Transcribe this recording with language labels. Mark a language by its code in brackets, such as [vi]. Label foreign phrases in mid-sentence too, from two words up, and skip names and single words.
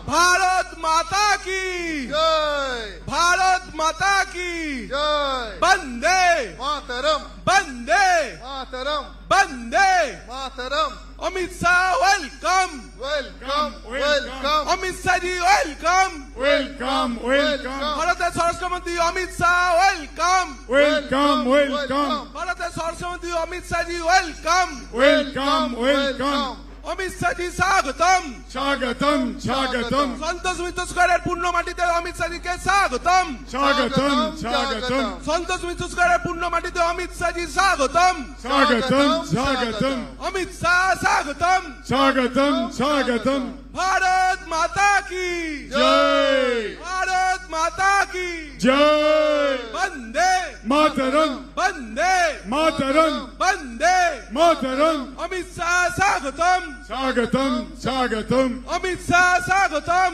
[hi] भारत माता की जय। भारत माता की जय। वंदे मातरम। वंदे मातरम। वंदे मातरम। [en] Amit Shah welcome welcome welcome. Amit Shah ji welcome welcome welcome [bn] ভারতের স্বরাষ্ট্রমন্ত্রী অমিত শাহ ওয়েলকাম [en] welcome welcome [bn] ভারতের স্বরাষ্ট্রমন্ত্রী অমিত শাহ জি ওয়েলকাম [en] welcome welcome [bn] অমিত শাহ জি স্বাগতম স্বাগতম স্বাগতম সন্তোষ মিত্র স্কোয়ারের পূর্ণ মাটিতে অমিত শাহ জিকে স্বাগতম স্বাগতম স্বাগতম সন্তোষ মিত্র স্কোয়ারের পূর্ণ মাটিতে অমিত শাহ জি স্বাগতম স্বাগতম স্বাগতম অমিত শাহ স্বাগতম স্বাগতম স্বাগতম [hi] भारत माता की [bn] জয় [hi] भारत माता की [bn] জয় [hi] वंदे [bn] মাতরম [hi] वंदे [bn] মাতরম [hi] वंदे [bn] মাতরম [hi] अमित शाह स्वागतम [bn] স্বাগতম স্বাগতম [hi] अमित शाह स्वागतम